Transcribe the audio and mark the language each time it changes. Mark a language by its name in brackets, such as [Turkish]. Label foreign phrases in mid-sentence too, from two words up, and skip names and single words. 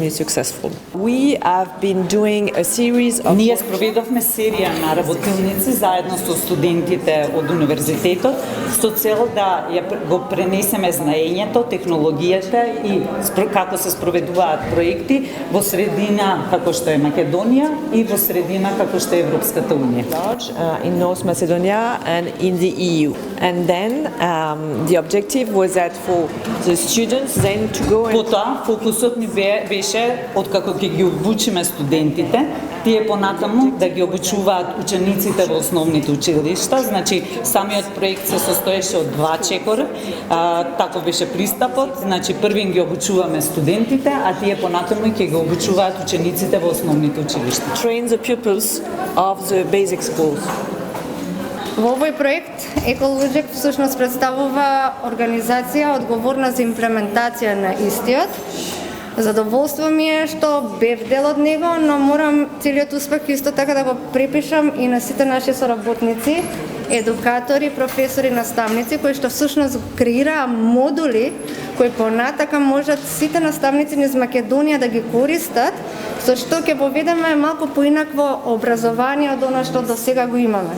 [Macedonian] Ние спроведовме серија на работилници заедно со студентите од универзитетот со цел да го пренесеме знаењето, технологијата и како се спроведуваат проекти во средина како што е Македонија и во средина како што е Европската унија. [English] In North Macedonia and in the EU. And then the objective was that for the students then to go and... [Macedonian] Потоа фокусот ни беше откако ќе ги обучиме студентите, тие понатаму да ги обучуваат учениците во основните училишта. Значи самиот проект се состоеше од 2 чекори, таков беше пристапот. Значи првин ги обучуваме студентите, а тие понатаму ќе ги обучуваат учениците во основните училишта. [English] Train the pupils of the basic schools. [Macedonian] Во овој проект Еколоджик всушност представува организација одговорна за имплементација на истиот. Задоволство ми е што бев дел од него, но морам целиот успех исто така да го припишам и на сите наши соработници, едукатори, професори, наставници, кои што всушност креираа модули кои понатака можат сите наставници низ Македонија да ги користат, со што ќе поведеме малку поинакво образование од она што до сега го имаме.